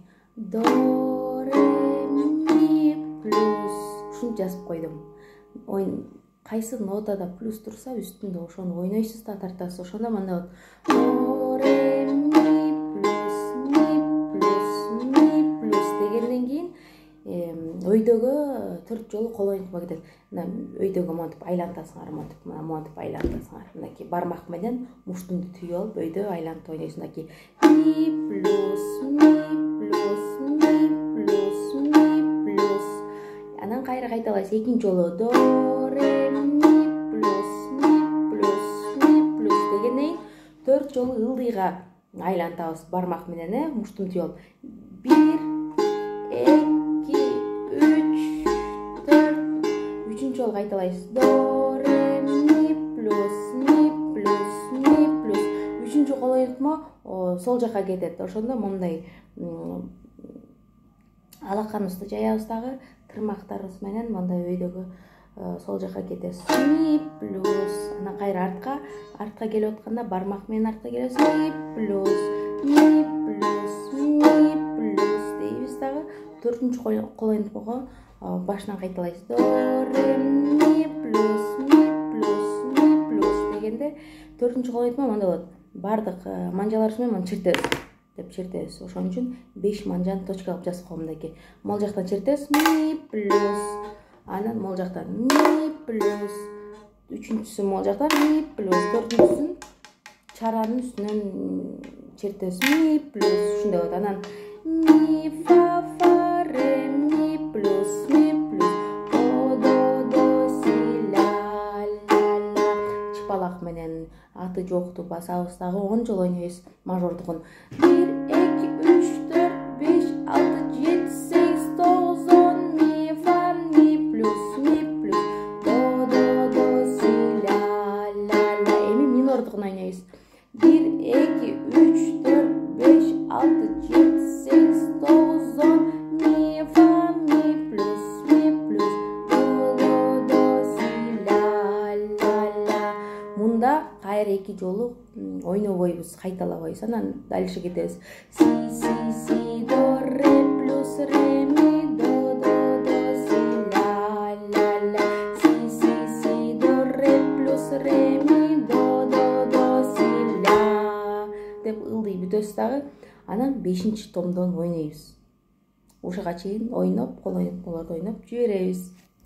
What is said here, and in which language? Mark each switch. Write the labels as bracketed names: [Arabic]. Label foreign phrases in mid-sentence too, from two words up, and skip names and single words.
[Kyrgyz] до ре ми плюс. Ушуну жазып койдум. Кайсы нотада плюс турса үстүндө ошону ойнойсуз да тартасыз. Ошондо мындай болот. До ре ми плюс дегенден кийин өйдөгө 4 жолу кол ойнотмо кетет. Мына өйдөгө монтип айлантасыңар, монтип айлантасыңар. Мынакей бармак менен муштумду түйүп алып өйдө айлантып ойнойсуң. Мынакей ми плюс. Анан кайра кайталайсыз. Экинчи жолу до ре ми плюс дегенден 4 жолу ылдыйга айлантабыз бармак менен, муштумду түйүп алып. 1 2 3 4. Үчүнчү жолу кайталайсыз. До ре ми плюс. Үчүнчү кол ойнотмо сол жака кетет. Ошондо мындай алаканыбызды жаябыз дагы тырмактарыбыз менен мындай өйдөгө сол жака кетесиз. Ми плюс. Анан кайра артка келип атканда бармак менен артка келесиз. Ми плюс дейбиз дагы. 4-чү кол ойнотмого башынан кайталайсыз. До ре ми плюс дегенде 4-чү кол ойнотмо мындай болот. Бардык манжаларыбыз менен чертебиз. Ошон үчүн 5 манжаны точка кылып жазып койгом мынакей. Мол жактан чертебиз. Ми плюс. Анан мол жактан ми плюс. Үчүнчүсү мол жактан ми плюс. Төртүнчүсүн чаранын үстүнөн чертебиз. Ми плюс. Ушундай болот. Анан ми фа ре ми плюс. До си ля. Чыпалак менен аты жокту басабыз дагы 10 жолу ойнойбуз мажордугун. 1 2 3 4 5 6 7 8 9 10 ми фа ми плюс. До си ля. Эми минордугун ойнойбуз. 1 2 3 4 5 6 7 8 9 10 ми фа ми плюс. До си ля. Мында кайра 2 жолу ойнобойбуз, кайталабайбыз. Анан дальше кетебиз. Си до ре плюс ре ми до си ля. Си до ре плюс ре ми до си ля деп ылдый бүтөбүз дагы. Анан 5-томдон ойнойбуз. Ушуга чейин ойноп, кол ойнотмолорду ойноп жиберебиз.